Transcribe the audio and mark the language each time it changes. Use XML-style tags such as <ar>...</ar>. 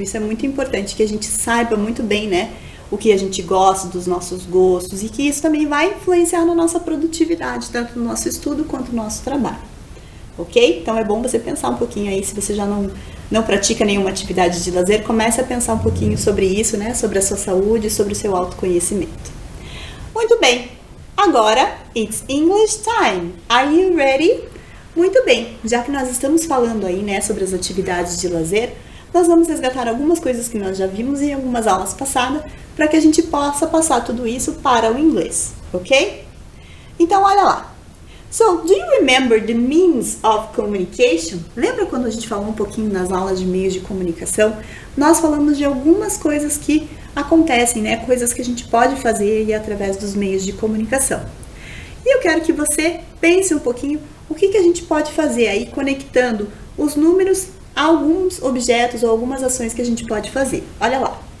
<pt>Isso é muito importante, que a gente saiba muito bem, né, o que a gente gosta, dos nossos gostos, e que isso também vai influenciar na nossa produtividade, tanto no nosso estudo quanto no nosso trabalho. Ok? Então é bom você pensar um pouquinho aí, se você já não pratica nenhuma atividade de lazer, comece a pensar um pouquinho sobre isso, né, sobre a sua saúde, sobre o seu autoconhecimento. Muito bem, agora</pt> <en>it's English time. Are you ready?</en> <pt>Muito bem, já que nós estamos falando aí, né, sobre as atividades de lazer, nós vamos resgatar algumas coisas que nós já vimos em algumas aulas passadas, para que a gente possa passar tudo isso para o inglês, ok? Então, olha lá.</pt> <en>So, do you remember the means of communication?</en> <pt>Lembra quando a gente falou um pouquinho nas aulas de meios de comunicação? Nós falamos de algumas coisas que acontecem, né? Coisas que a gente pode fazer aí através dos meios de comunicação. E eu quero que você pense um pouquinho o que a gente pode fazer aí conectando os números a alguns objetos ou algumas ações que a gente pode fazer. Olha lá.</pt>